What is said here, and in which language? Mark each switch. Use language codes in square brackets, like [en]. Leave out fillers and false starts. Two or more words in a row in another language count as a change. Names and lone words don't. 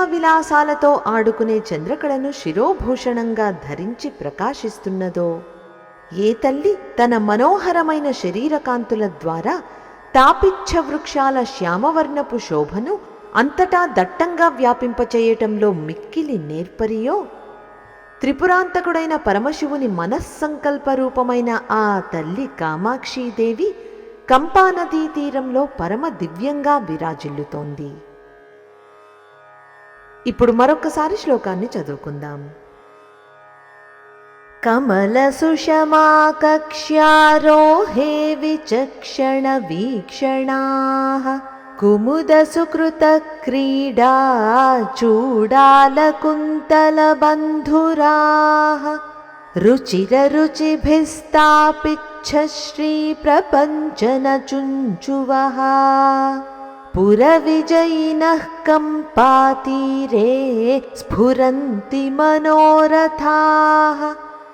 [te] విలాసాలతో ఆడుకునే చంద్రకళను శిరోభూషణంగా ధరించి ప్రకాశిస్తున్నదో, ఏ తల్లి తన మనోహరమైన శరీరకాంతుల ద్వారా తాపిచ్చ వృక్షాల శ్యామవర్ణపు శోభను అంతటా దట్టంగా వ్యాపింపచేయటంలో మిక్కిలి నేర్పరియో, త్రిపురాంతకుడైన పరమశివుని మనస్సంకల్పరూపమైన ఆ తల్లి కామాక్షీదేవి కంపానదీ తీరంలో పరమ దివ్యంగా విరాజిల్లుతోంది. ఇప్పుడు మరొకసారి శ్లోకాన్ని చదువుకుందాం. [sa] कमलसुषमाकक्ष्यारोहे विचक्षणवीक्षणाः कुमुदसुकृतक्रीडा चूडालकुन्तलबन्धुराः रुचिररुचिभिस्तापिच्छश्रीप्रपञ्चनचुञ्चुवः पुरविजयिनः कम्पातीरे स्फुरन्ति मनोरथाः।